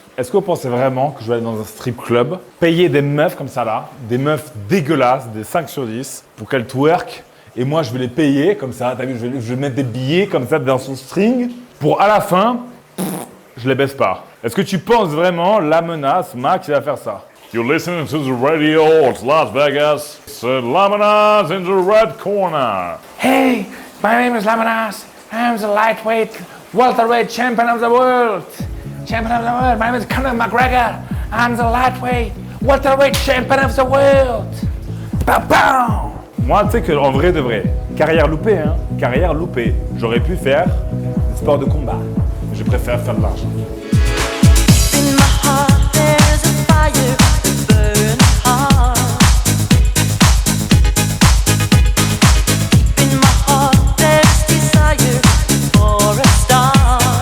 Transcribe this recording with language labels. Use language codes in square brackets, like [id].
[fr] Est-ce que vous pensez vraiment que je vais aller dans un strip club, payer des meufs comme ça là, des meufs dégueulasses, des 5 sur 10, pour qu'elles twerk, et moi, je vais les payer comme ça, t'as vu, je vais mettre des billets comme ça dans son string, pour à la fin, je les baisse pas. Est-ce que tu penses vraiment, la menace, Max, il va faire ça? [en] You're listening to the radio, it's Las Vegas. It's Lamenas in the red corner. Hey, my name is Lamanas. I'm the lightweight welterweight champion of the world. Champion of the world. My name is Conor McGregor. I'm the lightweight welterweight champion of the world. Pow pow. [fr] Moi, tu sais qu'en vrai de vrai, carrière loupée, hein, carrière loupée. J'aurais pu faire du sport de combat. Je préfère faire de l'argent. [en] In my heart there's a fire burning hard. In my heart there's desire for a star.